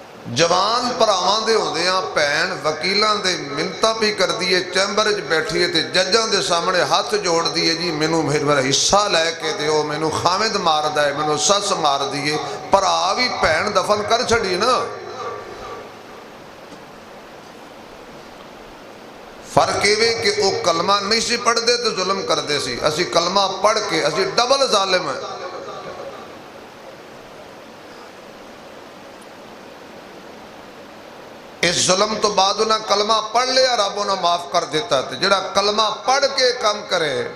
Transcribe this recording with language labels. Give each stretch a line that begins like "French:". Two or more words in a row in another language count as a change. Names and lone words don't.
Punjabi: جوان پراواں دے ہوندے ہاں بھین وکیلاں دے منتاں بھی کر دیے چیمبر وچ بیٹھیے تے ججاں دے سامنے ہاتھ جوڑ دیے جی مینوں میرا حصہ لے کے دیو مینوں خامد ماردا ہے مینوں سس مار دیے بھرا بھی بھین دفن کر چھڑی نا فرق یہ کہ وہ کلمہ نہیں سی پڑھ دے تو ظلم کر دے سی اسی کلمہ پڑھ کے اسی ڈبل ظالم ہیں اس ظلم تو بعد انہاں کلمہ پڑھ لیا رب انہاں معاف کر دیتا ہے جڑا کلمہ پڑھ کے کام کرے